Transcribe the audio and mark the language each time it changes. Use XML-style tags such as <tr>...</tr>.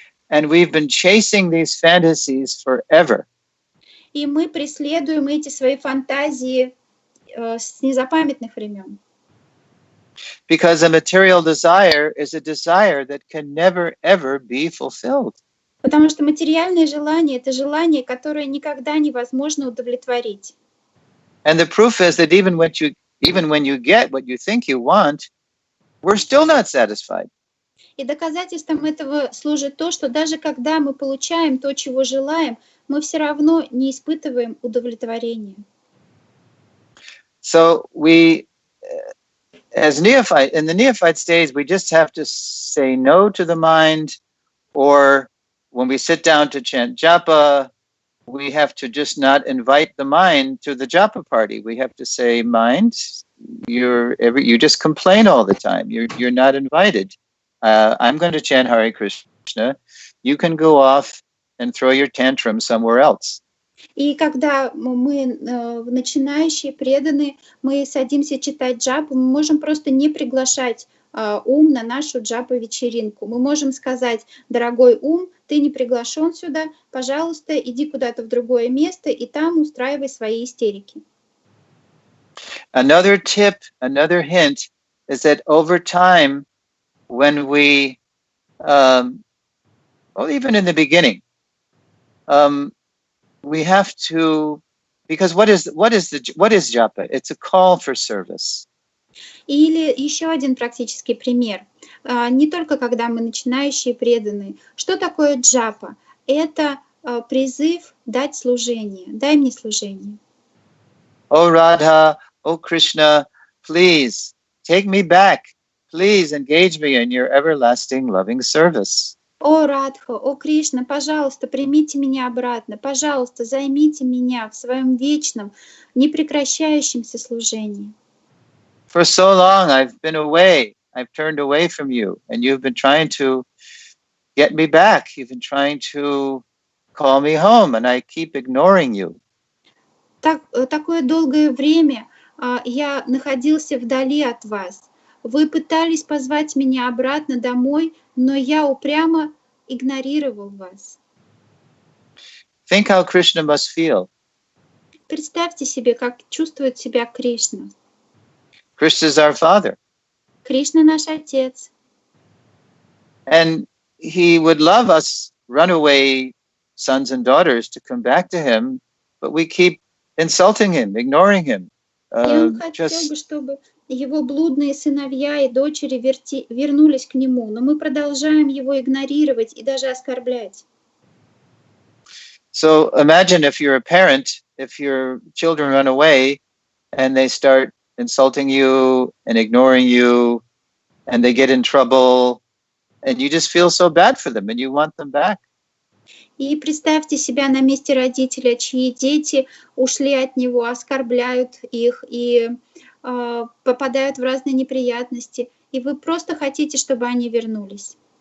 <en>And we've been chasing these fantasies forever.</en> <ru>И мы преследуем эти свои фантазии с незапамятных времен.</ru> <en>Because a material desire is a desire that can never, ever be fulfilled.</en> <ru>Потому что материальное желание — это желание, которое никогда невозможно удовлетворить.</ru> <en>And the proof is that even when you get what you think you want, we're still not satisfied.</en> <ru>И доказательством этого служит то, что даже когда мы получаем то, чего желаем, мы все равно не испытываем удовлетворения.</ru> <en>So we, as neophyte, in the neophyte stage, we just have to say no to the mind, or when we sit down to chant japa, we have to just not invite the mind to the japa party. We have to say, mind, you just complain all the time. You're not invited. I'm going to chant Hare Krishna. You can go off and throw your tantrum somewhere else.</en> <ru>И когда мы начинающие, преданные, мы садимся читать джапу, мы можем просто не приглашать ум на нашу джапу-вечеринку. Мы можем сказать: дорогой ум, ты не приглашен сюда, пожалуйста, иди куда-то в другое место и там устраивай свои истерики.</ru> <en>Another tip, another hint is that over time, when we, even in the beginning, we have to, because what is japa? It's a call for service.</en> <ru>Или еще один практический пример. Не только когда мы начинающие преданные. Что такое джапа? Это призыв дать служение. Дай мне служение.</ru> <en>Oh Radha, oh Krishna, please take me back. Please engage me in your everlasting loving service.</en> <ru>О Радха, о Кришна, пожалуйста, примите меня обратно. Пожалуйста, займите меня в своем вечном, непрекращающемся служении.</ru> <en>For so long I've been away. I've turned away from you, and you've been trying to get me back. You've been trying to call me home, and I keep ignoring you.</en> <ru>Такое долгое время я находился вдали от вас. Вы пытались позвать меня обратно домой, но я упрямо игнорировал вас.</ru> <en>Think how Krishna must feel.</en> <ru>Представьте себе, как чувствует себя Кришна.</ru> <en>Krishna is our father.</en> <ru>Кришна наш Отец.</ru> <en>And he would love us runaway sons and daughters to come back to him, but we keep insulting him, ignoring him.</en> <ru>И он хотел бы, чтобы его блудные сыновья и дочери вернулись к нему, но мы продолжаем его игнорировать и даже оскорблять.</ru> <en>So imagine if you're a parent, if your children run away and they start insulting you and ignoring you, and they get in trouble, and you just feel so bad for them, and you want them back.</en> <ru>И представьте себя на месте родителя, чьи дети ушли от него, оскорбляют их и попадают в разные неприятности, и вы просто хотите, чтобы они вернулись.</ru>